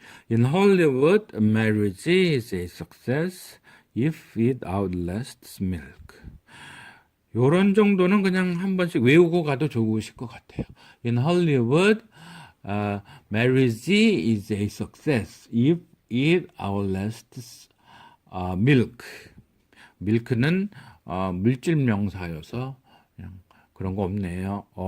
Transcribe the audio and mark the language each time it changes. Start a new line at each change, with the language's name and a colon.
English: In Hollywood, marriage is a success if it outlasts milk.
Korean: 요런 정도는 그냥 한 번씩 외우고 가도 좋으실 것 같아요.
English: In Hollywood, marriage is a success if it outlasts milk.
Korean: milk는 물질 명사여서 그냥 그런 거 없네요.